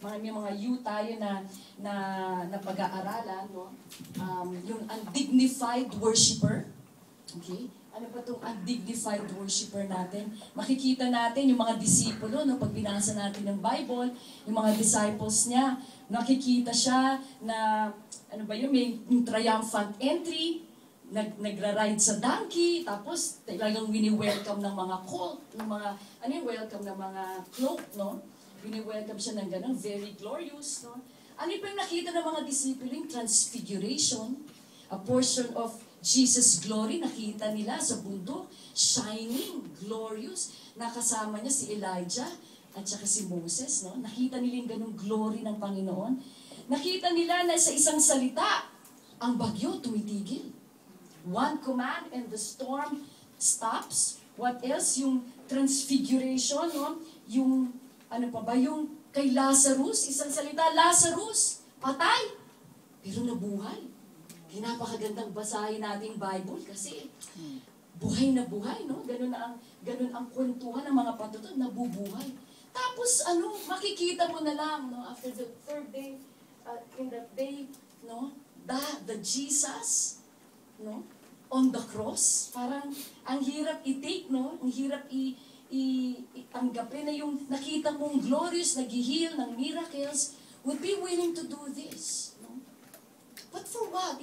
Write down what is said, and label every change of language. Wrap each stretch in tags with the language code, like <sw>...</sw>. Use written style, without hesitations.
<tl>May mga U tayo na pag-aaralan, no? Yung undignified worshiper. Okay? Ano ba itong undignified worshiper natin? Makikita natin yung mga disipulo, no? Pag binasa natin ng Bible, yung mga disciples niya, nakikita siya na, ano ba yun, may yung triumphant entry, nagra-ride sa donkey, tapos talagang wini-welcome ng mga colt, ng mga, welcome ng mga cloak, no? Wini-welcome siya ng ganun, very glorious, no? Ano pa yung nakita ng mga disipulo? Transfiguration,</tl> <en>a portion of Jesus' glory,</en> <tl>nakita nila sa bundok, shining, glorious, nakasama niya si Elijah at saka si Moses, no? Nakita nila yung ganung glory ng Panginoon. Nakita nila na sa isang salita, ang bagyo tumitigil.</tl> <en>One command and the storm stops. What else?</en> <tl>Yung transfiguration, no? Yung, ano pa ba? Yung kay Lazarus, isang salita, Lazarus, patay, pero nabuhay. Napakagandang basahin nating Bible kasi buhay na buhay, no? Ganun ang kwentuhan ng mga patutod, nabubuhay. Tapos, makikita mo na lang, no?</tl> <en>After the third day, in that day, no? The Jesus, no? On the cross,</en> <tl>parang ang hirap i-take, no? Ang hirap itanggapin na yung nakita mong glorious, nag-heal ng miracles,</tl> <en>would be willing to do this, no? But for what?</en>